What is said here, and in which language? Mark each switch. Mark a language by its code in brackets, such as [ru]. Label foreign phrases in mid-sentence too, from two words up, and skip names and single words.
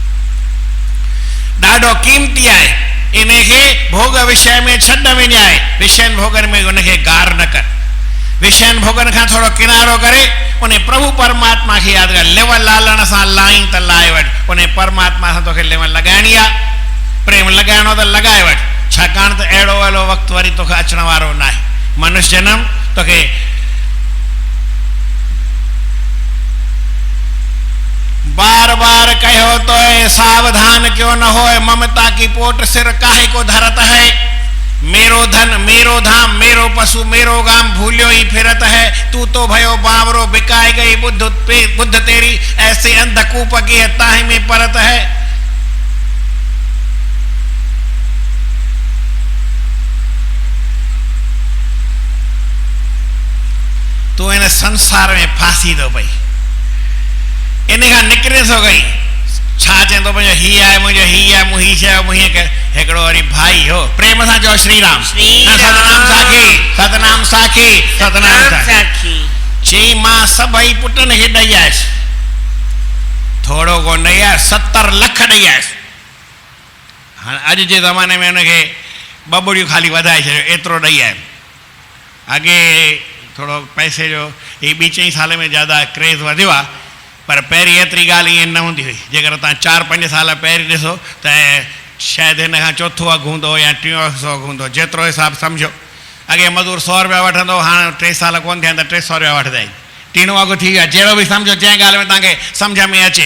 [sd] ॾाढो क़ीमती आहे इनखे भोग विषय में छॾ विञाए विषयनि भोगनि में उनखे गार न कर विषयनि भोगनि खां थोरो किनारो करे उन प्रभु परमात्मा खे यादि कर लिव लालण सां लाहीं त लाहे वठि उन परमात्मा सां तोखे लिव लॻाइणी आहे प्रेम लॻाइणो त लॻाए वठि छाकाणि त अहिड़ो अहिड़ो वक़्तु वरी तोखे अचण वारो न आहे मनुष्य जनम तोखे [hi] बार बार कहो तो सावधान क्यों न हो ममता की पोट सिर काहे को धरत है मेरो धन मेरो धाम मेरो पशु मेरो गाम भूलियो ही फिरत है तू तो भयो बावरो बिकाए गई बुद्ध तेरी ऐसे अंधकूप की ताही में परत है [sd] तू इन संसार में फांसी दो भाई इन खां निकिरे थो गई छा चवंदो मुंहिंजो हीअ आहे मुंहिंजो हीअ आहे मूं हीअ चयो मूं हीअं कयो हिकिड़ो वरी भाई हो प्रेम सां चओ श्री राम सतनाम साखी सतनाम साखी सतनाम साखी चई मां सभई पुटनि खे ॾेई आयुसि थोरो कोन ॾेई आयुसि 70 लख ॾेई आयुसि हाँ अॼु जे ज़माने में उनखे बबड़ियूं ख़ाली वधाए छॾियो, एतिरो ॾेई आयो। अॻे थोरो पैसे जो ही 2-4 साल में ज़्यादा क्रेज़ वधियो आहे, पर पहिरीं एतिरी ॻाल्हि ईअं न हूंदी हुई। जेकर तव्हां 4-5 साल पहिरीं ॾिसो त शायदि हिन खां चोथों अघु हूंदो या 3 अघु हूंदो, जेतिरो हिसाबु सम्झो। अॻे मज़दूर 100 रुपया वठंदो, हाणे 3 साल कोन थिया त 300 रुपया वठंदा आहिनि। 3 अघु थी वियो आहे, जहिड़ो बि सम्झो, जंहिं ॻाल्हि में तव्हांखे सम्झ में अचे।